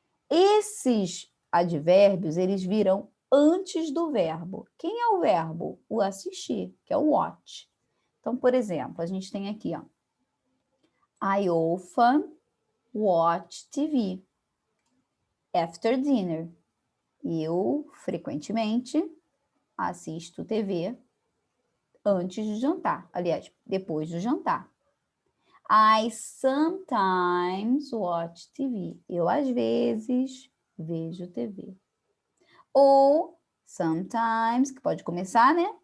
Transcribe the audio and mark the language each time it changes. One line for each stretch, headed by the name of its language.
Portuguese: Esses advérbios, eles virão antes do verbo. Quem é o verbo? O assistir, que é o watch. Então, por exemplo, a gente tem aqui, ó.
English: I often watch TV after dinner.
Portuguese: Eu, frequentemente, assisto TV antes de jantar. Aliás, depois do jantar.
English: I sometimes watch TV.
Portuguese: Eu, às vezes, vejo TV. Ou sometimes, que pode começar, né?